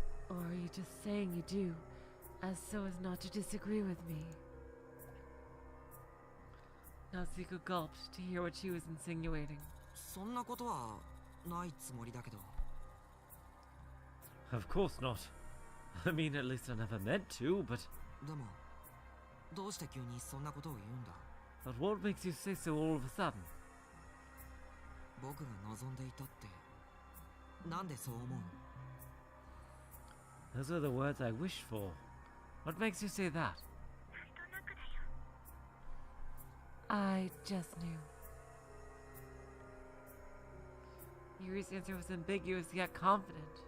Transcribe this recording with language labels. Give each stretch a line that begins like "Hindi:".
English: Or are you just saying you do, as so as not to disagree with me? Natsuko gulped to hear what she was insinuating.
Japanese: そんなことはないつもりだけど。
English: Of course not. I mean, at least I never meant to, but...
Japanese: でも、どうして急にそんなことを言うんだ？
English: But what makes you say so all of a sudden?
Japanese: 僕が望んでいたって、なんでそう思う？
English: Those are the words I wished for. What makes you say that? I just knew. Yuri's answer was ambiguous yet confident.